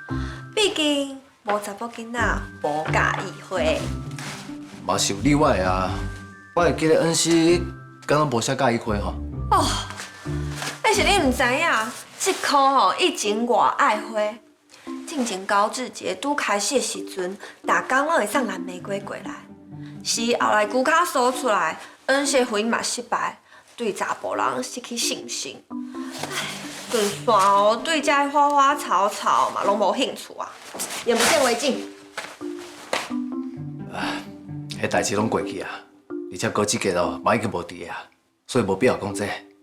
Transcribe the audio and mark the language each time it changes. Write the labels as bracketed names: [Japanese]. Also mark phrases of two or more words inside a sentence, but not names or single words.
[Min Nan Chinese] 毕竟无查某囡仔无介意花。嘛是有例外啊，我会记得恩师敢若无啥介意花吼。哦，但是你唔知影，这颗吼以前偌爱花，进前高志节拄开始的时阵，逐工拢会送蓝玫瑰过来。是后来龜卡搜出来，恩师婚姻嘛失败，对查甫人失去信心。唉，就算哦，对这花花草草嘛拢无兴趣啊，眼不见为净。迄代志拢过去啊，而且高志杰哦嘛已经无伫啊，所以无必要讲这个。